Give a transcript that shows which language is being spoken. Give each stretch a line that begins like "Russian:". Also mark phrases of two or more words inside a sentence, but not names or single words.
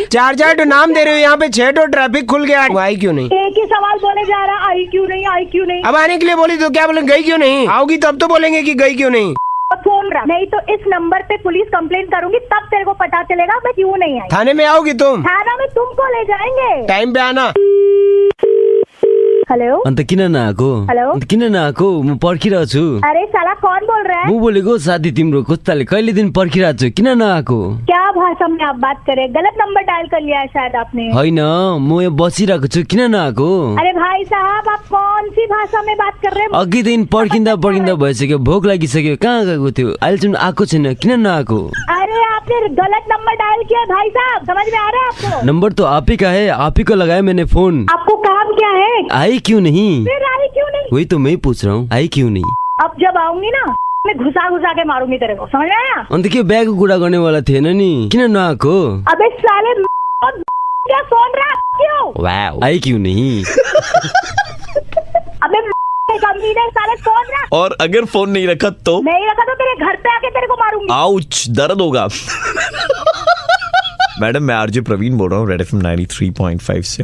Hindi: 4 तो नाम दे रहे हो यहाँ पे, 6 तो ट्रैफिक खुल गया, आई क्यों नहीं? एक ही सवाल बोले जा रहा, आई क्यों नहीं, आई क्यों नहीं। अब आने के लिए बोली तो क्या बोले, गई क्यों नहीं? आओगी तब तो बोलेंगे कि गई क्यों नहीं। फोन रहा, नहीं तो इस नंबर पे पुलिस कंप्लेन करूंगी, तब तेरे को पता चलेगा मैं क्यों नहीं आई। थाने में आओगी तुम? थाना में तुमको ले जाएंगे, टाइम पे आना। हेलो।
Nepali: अन्त किन नआएको? हेलो। अन्त किन नआएको? म पर्खिरहेको छु।
Hindi: अरे साला कौन बोल रहा है?
Nepali: म बोलेको साथी तिम्रो कस्ताले कहिले दिन पर्खिरहेको छु, किन नआएको?
Hindi: क्या भाषा में आप बात करें? गलत नंबर डायल कर लिया है शायद आपने।
Nepali: होइन म यहाँ बसिरहेको छु, किन नआएको?
Hindi: अरे भाई साहब आप कौन सी भाषा में बात कर रहे हैं?
Nepali: अघि दिन पर्खिँदा भइसक्यो, भोक लागिसक्यो, कहाँ गएको थियो, अहिलेसम्म आएको छैन, किन नआएको?
Hindi: अरे आपने गलत नंबर डायल किया भाई साहब, समझ में आ रहा है आपको? नंबर तो आप ही का है, आप ही को लगाया मैंने फोन। आपको काम क्या है? आई क्यों नहीं? फिर आई क्यों नहीं? वही तो मैं पूछ रहा हूँ, आई क्यों नहीं? अब जब आऊंगी ना में घुसा घुसा के मारूंगी तेरे को, समझ आया?
Nepali: अन्त के ब्याग कुरा गर्ने वाला थिएन नि, किन नआएको?
Hindi: अबे साले क्या सुन रहा क्यों? वाओ, आई क्यों नहीं? अबे कमीने साले सुन रहा। और अगर फोन नहीं रखा तो? नहीं रखा तो तेरे घर पे आके तेरे को मारूंगी। आउच, दर्द होगा। मैडम मैं आरजे प्रवीण बोल रहा हूँ रेड एफएम 93.5 से।